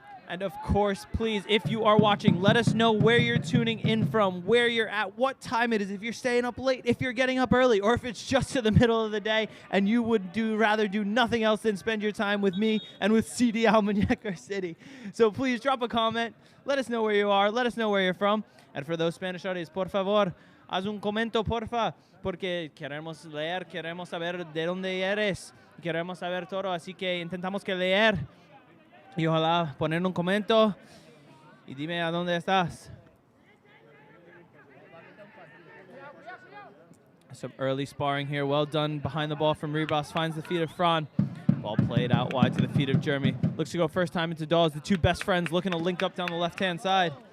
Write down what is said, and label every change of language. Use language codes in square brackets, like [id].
[en] And of course, please, if you are watching, let us know where you're tuning in from, where you're at, what time it is, if you're staying up late, if you're getting up early, or if it's just to the middle of the day and you would rather do nothing else than spend your time with me and with CD Almunecar City. So please drop a comment. Let us know where you are. Let us know where you're from. And for those Spanish audience, [es] por favor, haz un comento, porfa, porque queremos leer, queremos saber de dónde eres, queremos saber todo, así que intentamos que leer y ojalá poner un comento y dime a dónde estás. [en] Some early sparring here. Well done behind the ball from Ribas. Finds the feet of Fran. Ball played out wide to the feet of Jeremy. Looks to go first time into Dawes. The two best friends looking to link up down the left-hand side.